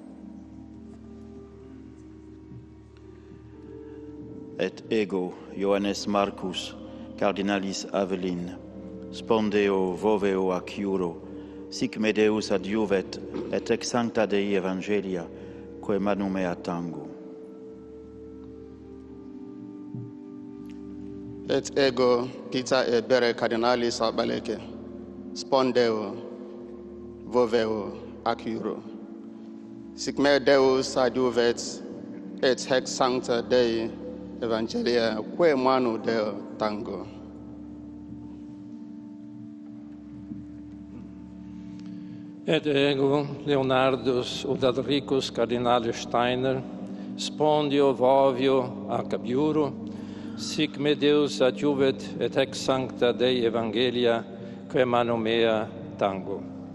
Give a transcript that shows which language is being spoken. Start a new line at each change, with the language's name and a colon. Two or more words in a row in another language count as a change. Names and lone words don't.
Latin: Et ego Ioannes Marcus, Cardinalis Avelin, spondeo voveo ac iuro, sic me Deus adiuvet, et ex sancta Dei Evangelia, quae manu mea tango. Et ego Peter e bere Cardinalis Abaleke, spondeo voveo ac iuro, sic me Deus adiuvet, et hex sancta Dei Evangelia, quae manu Deo tango. Et ego Leonardus Udalricus Cardinalis Steiner, spondio vovio ac iuro, sic me Deus adjuvet, et ex sancta Dei Evangelia, quae manu mea tango.